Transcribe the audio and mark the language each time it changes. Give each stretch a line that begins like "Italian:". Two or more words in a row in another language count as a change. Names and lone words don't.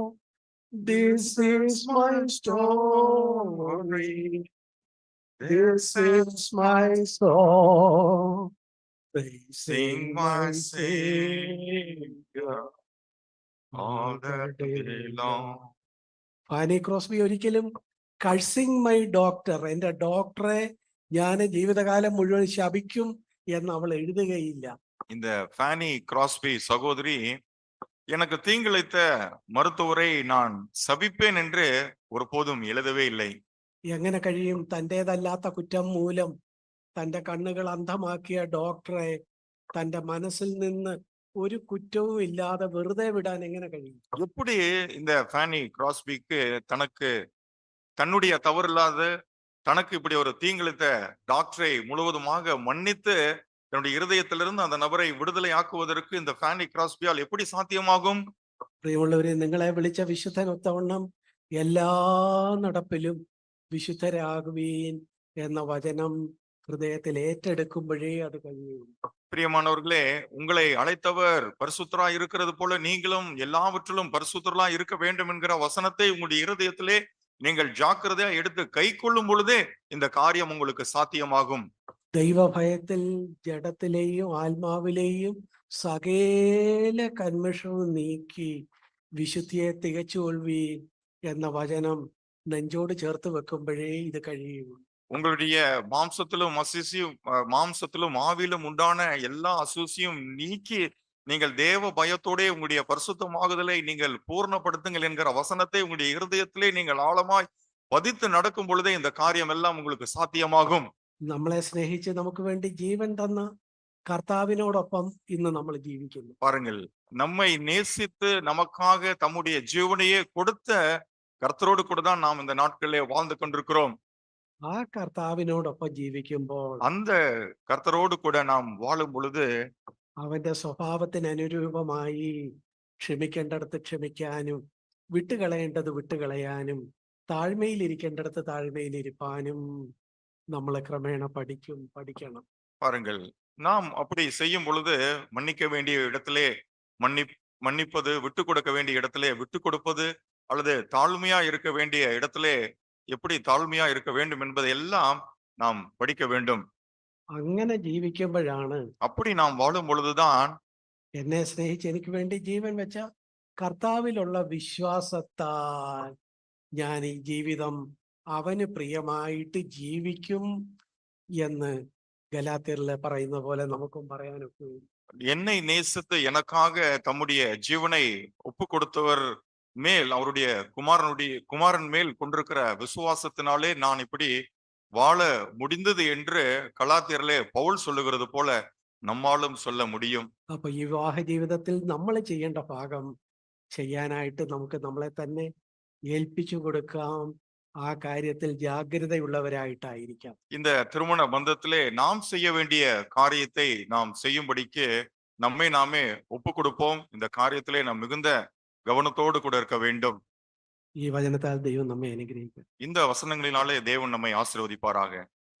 English: This is my story, this is my song, praising my Savior all the day long.
Malayalam: ഫാനി ക്രോസ്ബി ഒരിക്കലും
English: cursing my doctor,
Malayalam: എൻ്റെ ഡോക്ടറെ ഞാൻ ജീവിതകാലം മുഴുവൻ ശപിക്കും എന്ന് അവൾ എഴുതുകയില്ല.
Tamil: இந்த ஃபேனி கிராஸ்பி சகோதரி எனக்கு தீங்கிழைத்த மருத்துவரை நான் சபிப்பேன் என்று ஒருபோதும் எழுதவே இல்லை.
Malayalam: എങ്ങനെ കഴിയും തൻ്റെതല്ലാത്ത കുറ്റം മൂലം തൻ്റെ കണ്ണുകൾ അന്ധമാക്കിയ ഡോക്ടറെ തൻ്റെ മനസ്സിൽ നിന്ന് ഒരു കുറ്റവും ഇല്ലാതെ വെറുതെ വിടാൻ എങ്ങനെ കഴിയും?
Tamil: எப்படி இந்த ஃபேனி கிராஸ்பிக்கு தன்னுடைய தவறு இல்லாத தனக்கு இப்படி ஒரு தீங்கிழைத்த டாக்டரை முழுவதுமாக மன்னித்து தன்னுடைய இருதயத்திலிருந்து அந்த நபரை விடுதலை ஆக்குவதற்கு இந்த ஃபேனி கிராஸ்பியால் எப்படி சாத்தியமாகும்?
Malayalam: പ്രിയമുള്ളവരെ, നിങ്ങളെ വിളിച്ച വിശുദ്ധനൊത്തവണ്ണം എല്ലാ നടപ്പിലും വിശുദ്ധരാകുവീൻ എന്ന വചനം ഹൃദയത്തിൽ ഏറ്റെടുക്കുമ്പോഴേ അത് കഴിയും.
Tamil: பிரியமானவர்களே, உங்களை அழைத்தவர் பரிசுத்தரா இருக்கிறது போல நீங்களும் எல்லாவற்றிலும் பரிசுத்தரா இருக்க வேண்டும் என்கிற வசனத்தை உங்களுடைய இருதயத்திலே நீங்கள் ஜாக்கிரதையா எடுத்து கை கொள்ளும் பொழுதே இந்த காரியம் உங்களுக்கு சாத்தியமாகும்.
Malayalam: ദൈവഭയത്തിൽ ജഡത്തിലെയും ആത്മാവിലെയും സകല കന്മഷവും നീക്കി വിശുദ്ധിയെ തികച്ചുകൊള്ളുവീൻ എന്ന വചനം നെഞ്ചോട് ചേർത്ത് വെക്കുമ്പോഴേ ഇത് കഴിയും.
Tamil: உங்களுடைய மாம்சத்திலும் ஆவிலும் உண்டான எல்லா அசூசியும் நீக்கி நீங்கள் தேவ பயத்தோட உங்களுடைய பரிசுத்தமாகுதலை நீங்கள் பூர்ணப்படுத்துங்கள் என்கிற வசனத்தை உங்களுடைய இருதயத்திலே நீங்கள் ஆழமாய் பதித்து நடக்கும் பொழுதே இந்த காரியம் எல்லாம் உங்களுக்கு சாத்தியமாகும்.
Malayalam: നമ്മളെ സ്നേഹിച്ച് നമുക്ക് വേണ്ടി ജീവൻ തന്ന കർത്താവിനോടൊപ്പം ഇന്ന് നമ്മൾ ജീവിക്കുന്നു.
Tamil: பாருங்கள், நம்மை நேசித்து நமக்காக தம்முடைய ஜீவனையே கொடுத்த கர்த்தரோடு கூட தான் நாம் இந்த நாட்களிலே வாழ்ந்து கொண்டிருக்கிறோம்.
Malayalam: ആ കർത്താവിനോടൊപ്പം ജീവിക്കുമ്പോൾ
Tamil: அந்த கர்த்தரோடு கூட நாம் வாழும் பொழுது
Malayalam: അവന്റെ സ്വഭാവത്തിന് അനുരൂപമായി ക്ഷമിക്കേണ്ടടുത്ത് ക്ഷമിക്കാനും വിട്ടുകളയേണ്ടത് വിട്ടുകളയാനും താഴ്മയിലിരിക്കേണ്ടടുത്ത് താഴ്മയിലിരിപ്പാനും നമ്മളെ ക്രമേണ പഠിക്കണം.
Tamil: பாருங்கள், நாம் அப்படி செய்யும் பொழுது மன்னிக்க வேண்டிய இடத்திலே மன்னிப்பது, விட்டு கொடுக்க வேண்டிய இடத்திலே விட்டு கொடுப்பது, அல்லது தாழ்மையா இருக்க வேண்டிய இடத்திலே எப்படி தாழ்மையா இருக்க வேண்டும் என்பதை எல்லாம் நாம் படிக்க வேண்டும்.
Malayalam: അങ്ങനെ ജീവിക്കുമ്പോഴാണ്
Tamil: அப்படி நாம் வாழும் பொழுதுதான்
Malayalam: എന്നെ സ്നേഹിച്ച് എനിക്ക് വേണ്ടി ജീവൻ വെച്ച കർത്താവിലുള്ള വിശ്വാസത്താൽ ഞാൻ ഈ ജീവിതം അവന് പ്രിയമായിട്ട് ജീവിക്കും എന്ന് ഗലാത്യരിൽ പറയുന്ന പോലെ നമുക്കും പറയാനൊക്കെ.
Tamil: என்னை நேசித்து எனக்காக தம்முடைய ஜீவனை ஒப்பு கொடுத்தவர் மேல், அவருடைய குமாரன் மேல் கொண்டிருக்கிற விசுவாசத்தினாலே நான் இப்படி வாழ முடிந்தது என்று கலாத்தியரிலே பவுல் சொல்லுகிறது போல நம்மாலும் சொல்ல முடியும்.
Malayalam: അപ്പൊ ഈ വിവാഹ ജീവിതത്തിൽ നമ്മൾ ചെയ്യേണ്ട ഭാഗം ചെയ്യാനായിട്ട് നമുക്ക് നമ്മളെ തന്നെ ഏൽപ്പിച്ചു കൊടുക്കാം. ആ കാര്യത്തിൽ ജാഗ്രതയുള്ളവരായിട്ടായിരിക്കാം.
Tamil: இந்த திருமண பந்தத்திலே நாம் செய்ய வேண்டிய காரியத்தை நாம் செய்யும்படிக்கு நம்மை நாமே ஒப்பு கொடுப்போம். இந்த காரியத்திலே நாம் மிகுந்த கவனத்தோடு கூட இருக்க வேண்டும்.
Malayalam: ഈ വചനത്താൽ ദൈവം നമ്മെ അനുഗ്രഹിക്കും.
Tamil: இந்த வசனங்களினாலே தேவன் நம்மை ஆசீர்வதிப்பாராக.